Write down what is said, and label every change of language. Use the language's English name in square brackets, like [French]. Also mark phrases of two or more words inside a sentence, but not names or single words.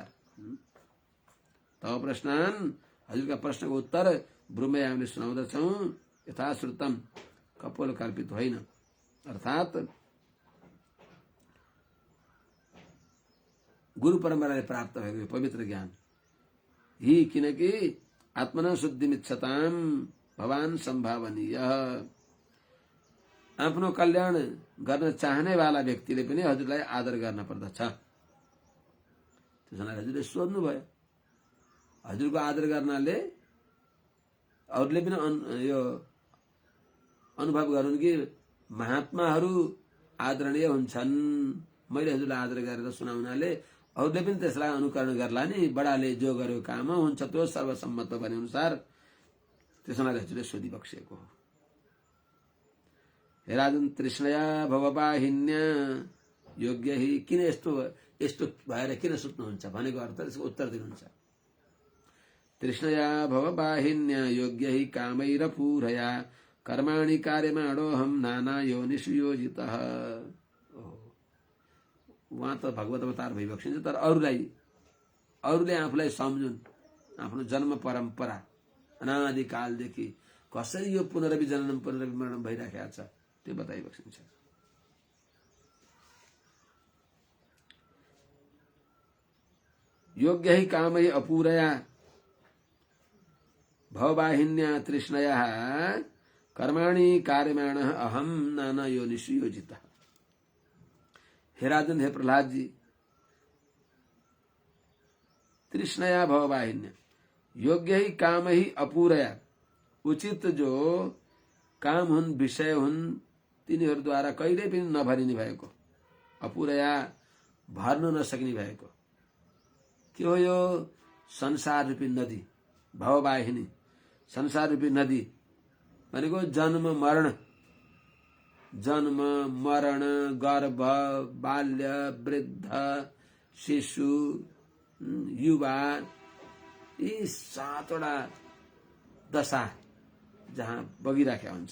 [Nepali] तब प्रश्नान्, हजुरका प्रश्नको उत्तर ब्रूमहे हामीले सुनाउँदछौँ। यथाश्रुतम, कपोल कल्पित होइन, अर्थात् गुरु परम्पराले प्राप्त भएको पवित्र ज्ञान। यी किनकि [Sanskrit] आत्मना शुद्धिमिच्छताम भवान सम्भावनीय, [Nepali] आफ्नो कल्याण गर्न चाहने वाला व्यक्तिले पनि हजुरलाई आदर गर्न पर्दछ। त्यसैले हजुरले सोध्नु भयो। हजुरको आदर गर्नाले अरूले पनि यो अनुभव गरून् कि महात्माहरू आदरणीय हुन्छन्। मैले हजुरलाई आदर गरेर सुनाउनाले अरूले पनि त्यसलाई अनुकरण गर्ला नि। बडाले जो गर्यो काम हुन्छ त्यो सर्वसम्मत भने अनुसार। त्यसैले हजुरले सोधिबक्सेको हो। हे राजन, [Sanskrit] तृष्णया भववाहिन्या योग्य हि, [Nepali] किन यस्तो भएर किन सुत्नुहुन्छ भनेको अर्थ त्यसको उत्तर दिनुहुन्छ। [Sanskrit] तृष्णया भववाहिन्या योग्य हि कामैरपूरया कर्माणि कार्यमाणोऽहं नाना योनिषु योजितः। [Nepali] उहाँ त भगवत अवतार भइबक्सिन्छ, तर अरूले आफूलाई सम्झुन्। आफ्नो जन्म परम्परा अनादिकालदेखि कसरी यो [Sanskrit] पुनरभि जननम पुनरभि मरणम [Nepali] भइराखेको छ त्यो बताइबक्सिन्छ। [Sanskrit] योग्य हि कामै अपूरया भववाहिन्या तृष्णया कर्माणि कार्यमाणः अहम नाना योनिषु योजितः। [Nepali] हे राजन, हे प्रहलाद जी, [Sanskrit] तृष्णया भववाहिन्या योग्य ही काम ही अपूरया, [Nepali] उचित जो काम हुन्, विषय हुन्, तिनीहरूद्वारा कहिले पनि नभरिने भएको, अपूरया भर्न नसक्ने भएको। के हो यो? संसार रूपी नदी, भववाहिनी, संसार रूपी नदी भनेको जन्म मरण, गर्भ, बाल्य, वृद्ध, शिशु, युवा, यी 7वटा दशा जहाँ बगिराखेका हुन्छ।